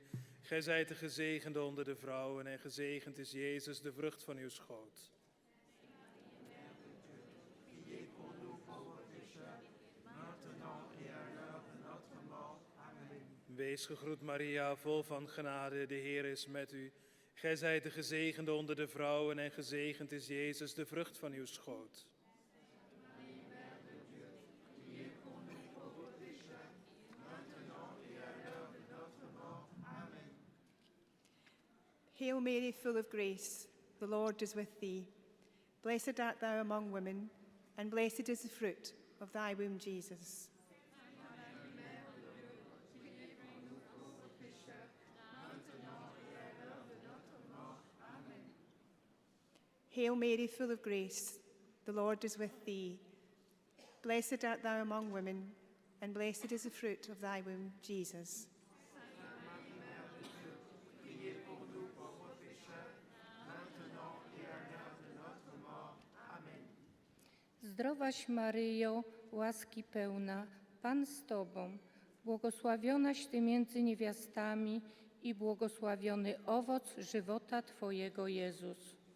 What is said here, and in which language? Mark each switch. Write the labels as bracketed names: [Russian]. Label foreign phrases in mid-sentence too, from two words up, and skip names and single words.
[Dutch] Gij zijt de gezegende onder de vrouwen en gezegend is Jezus, de vrucht van uw schoot. [French] Priez pour nous pauvres pécheurs, maintenant et à l'heure de notre mort. Amen. [Dutch] Wees gegroet Maria, vol van genade, de Heer is met u. Gij zijt de gezegende onder de vrouwen en gezegend is Jezus, de vrucht van uw schoot. [English] Hail Mary, full of grace, the Lord is with thee. Blessed art thou among women, and blessed is the fruit of thy womb, Jesus. Hail Mary, full of grace, the Lord is with thee. Blessed art thou among women, and blessed is the fruit of thy womb, Jesus. [Polish] Zdrowaś Maryjo, łaski pełna, Pan z Tobą, błogosławionaś Ty między niewiastami i błogosławiony owoc żywota Twojego, Jezus.